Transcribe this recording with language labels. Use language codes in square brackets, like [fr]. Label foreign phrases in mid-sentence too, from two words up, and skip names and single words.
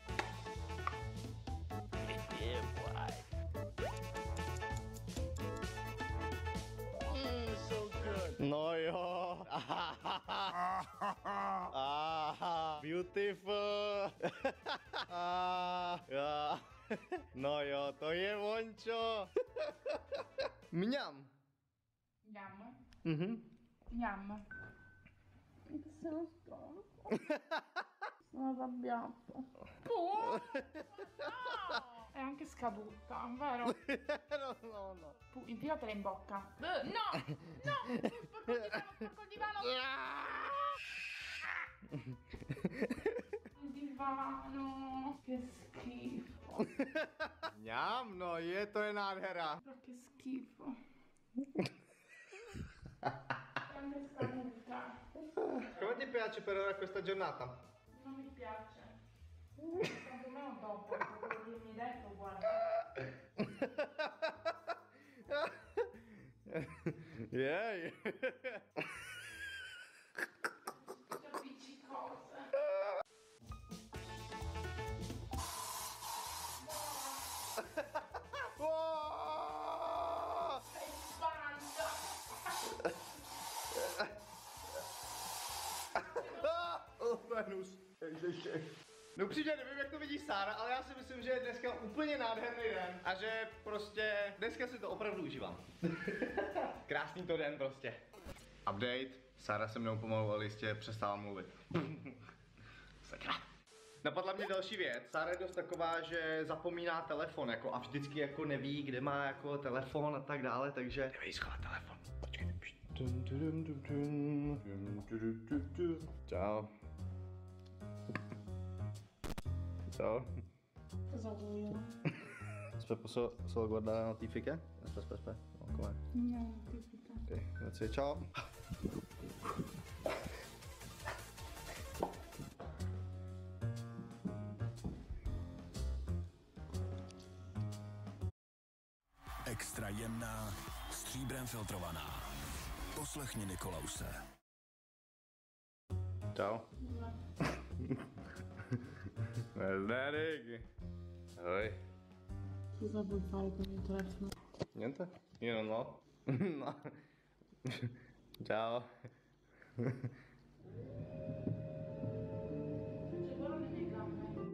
[cs] No jo. Beautiful. No jo, to je vončo. Mňam. [it] Andiamo? Mhm. Andiamo. Che sono stanco. Sono arrabbiato. No! È anche scaduta, vero? No. Infilatela in bocca. No! Sporco il divano! Il divano! Che schifo! [cs] Mňam, no to je nádhera. [it] Però che schifo! Grande scaduta! Come ti piace per ora questa giornata? Non mi piace. Tanto meno dopo, quello che mi hai detto, guarda. Jej. Che appiccicose. Sei spanta. Oh, Venus. [cs] Ježiši. No upřímně nevím, jak to vidí Sára, ale já si myslím, že je dneska úplně nádherný den a že prostě dneska si to opravdu užívám. Krásný to den prostě. Update. Sára se mnou pomalu ale jistě přestala mluvit. Sakra. Napadla mě další věc. Sára je dost taková, že zapomíná telefon jako a vždycky jako neví, kde má jako telefon a tak dále, takže jdeme jí schovat telefon. Počkej. [it] Ciao. Ciao. Cosa vuoi? Posso guardare la notifica? Aspetta. No, com'è? No, notifica. Ok, grazie, ciao. [cs] Extra jemná, stříbrem filtrovaná. Poslechni Nikolause. [it] Ciao. Derek. [cs] Ahoj. [it] Cosa vuoi fare con il telefono? Niente? Io non ho. No. Ciao. C'è quello nelle mie gambe.